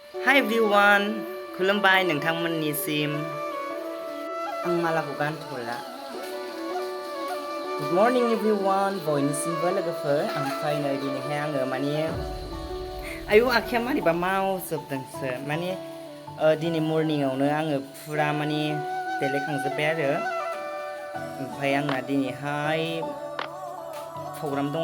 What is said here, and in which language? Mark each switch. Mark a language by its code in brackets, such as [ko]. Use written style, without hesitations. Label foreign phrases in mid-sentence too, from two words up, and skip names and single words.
[en] Hi everyone [brx] खुलुमबाय नोंथांमोननिसिम आं मालाखौ गानथ'ला [en] Good morning everyone [brx] बयनिसिमबो लोगोफोर ओमफ्राय नै दिनैहाय आङो आयु आखाया मारैबा मावजोबदोंसो दिनै मर्निंआवनो आङो फुरा देलायखांजोब्बाय आरो ओमफ्राय आंना दिनैहाय प्रग्राम दं